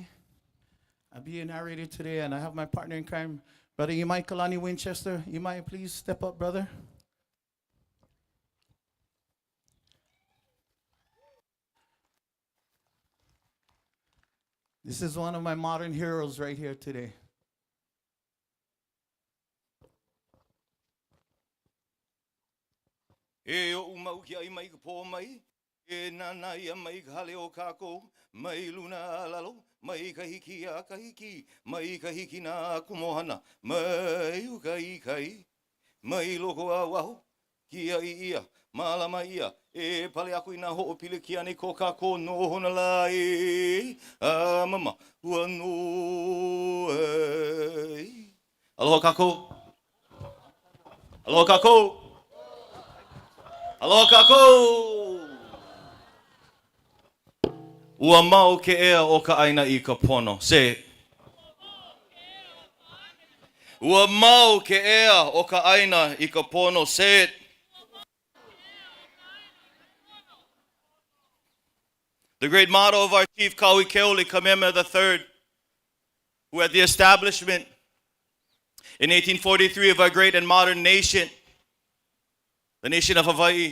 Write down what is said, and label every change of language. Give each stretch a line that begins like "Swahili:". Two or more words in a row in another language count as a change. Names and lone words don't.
English: I'll be your narrator today, and I have my partner in crime, Brother Kalani Winchester. You might please step up, brother. This is one of my modern heroes right here today.
Hawaiian: E o umau ki ai mai ka pō mai, e nana ia mai ka hale o kākou, mai luna lalo, mai ka hiki a ka hiki, mai ka hiki nā kumohana, mai uka i kai, mai loko a waho, ki ai ia, malama ia, e pale aku i nā ho'opile ki ane ko kākou no Honolulu, a mama, ua no ei. Aloha kākou. Aloha kākou. Aloha kākou! Ua mau ke ea o ka aina I ka pono.
English: Say it.
Hawaiian: Ua mau ke ea o ka aina I ka pono.
English: Say it. The great motto of our chief, Kaui Keoli Kamehameha III, who at the establishment in 1843 of our great and modern nation, the nation of Hawaii.